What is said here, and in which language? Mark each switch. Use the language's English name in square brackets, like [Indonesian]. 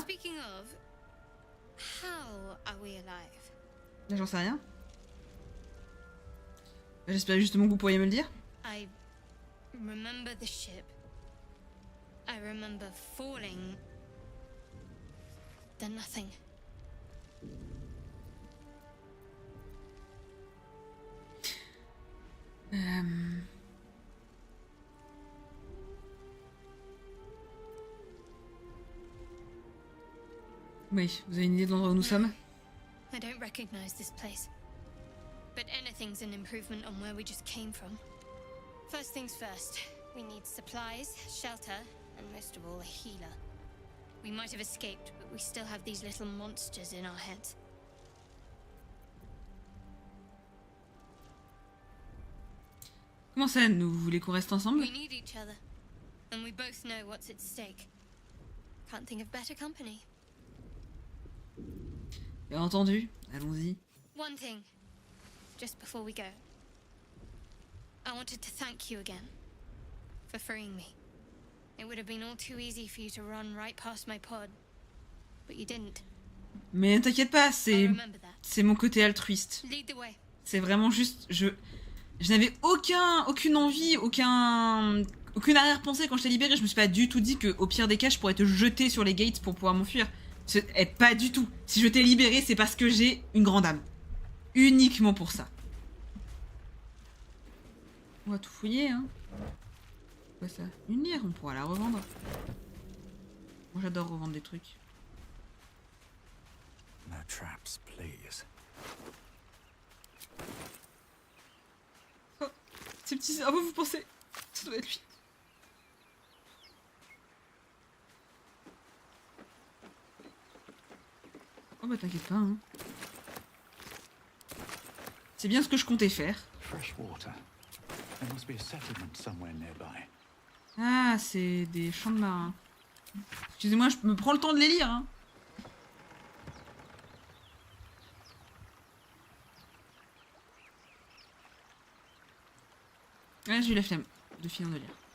[English] Speaking of, how are we alive? [French] Là, j'en sais rien. Bah, j'espérais justement que vous pourriez me le dire. [English] I remember the ship. I remember falling. Then nothing. [French] Oui, vous avez une idée de l'endroit où nous sommes? [English] I don't recognize this place. But anything's an improvement on where we just came from. First things first, we need supplies, shelter, and most of all, a healer. We might have escaped, but we still have these little monsters in our heads. [French] Comment ça, nous voulez qu'on reste ensemble? [English] We need each other, and we both know what's at stake. Can't think of better company. [French] Bien entendu, allons-y. [English] One thing, just before we go. I wanted to thank you again for freeing me. It would have been all too easy for you to run right past my pod, but you didn't. [French] Mais ne t'inquiète pas, [English] I remember that. [French] c'est mon côté altruiste. [English] Lead the way. [French] C'est vraiment juste, je n'avais aucune envie, aucune arrière-pensée quand je t'ai libéré. Je me suis pas du tout dit que au pire des cas, je pourrais te jeter sur les gates pour pouvoir m'enfuir. Pas du tout. Si je t'ai libéré, c'est parce que j'ai une grande âme. Uniquement pour ça. On va tout fouiller, hein. Quoi ça? Une lyre, on pourra la revendre. Moi j'adore revendre des trucs. [English] No traps, please. [French] Oh, ces petits cerveaux, vous pensez? Ça doit être lui. Oh bah t'inquiète pas, hein. C'est bien ce que je comptais faire. [English] Fresh water. There must be a settlement somewhere nearby. [French] Ah, c'est des champs de marins. Excusez-moi, je me prends le temps de les lire, hein. Ouais, j'ai eu la flemme de finir de lire.